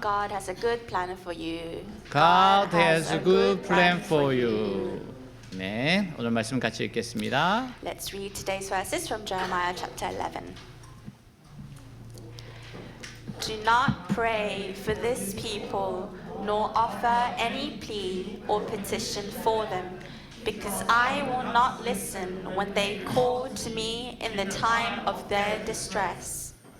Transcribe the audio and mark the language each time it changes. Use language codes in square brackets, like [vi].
[en] God has a good plan for you. God has a good plan for you. [ko] 네, 오늘 말씀 같이 읽겠습니다. [en] Let's read today's verses from Jeremiah chapter 11. Do not pray for this people, nor offer any plea or petition for them, because I will not listen when they call to me in the time of their distress.